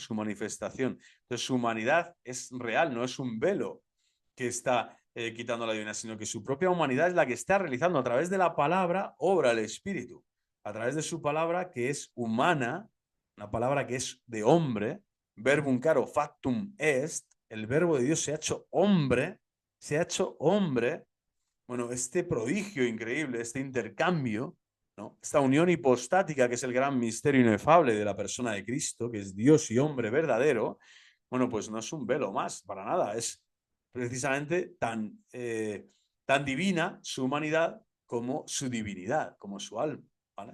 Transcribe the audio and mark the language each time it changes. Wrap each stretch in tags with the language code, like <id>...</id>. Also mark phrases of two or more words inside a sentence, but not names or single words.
<es>Su manifestación. Entonces, su humanidad es real, no es un velo que está quitando la divinidad, sino que su propia humanidad es la que está realizando a través de la palabra, obra el Espíritu. A través de su palabra que es humana, una palabra que es de hombre,</es> <la>verbum caro factum est,</la> <es>el verbo de Dios se ha hecho hombre, se ha hecho hombre. Bueno, este prodigio increíble, este intercambio, ¿no? Esta unión hipostática que es el gran misterio inefable de la persona de Cristo, que es Dios y hombre verdadero, bueno, pues no es un velo más, para nada, es precisamente tan divina su humanidad como su divinidad, como su alma, ¿vale?</es>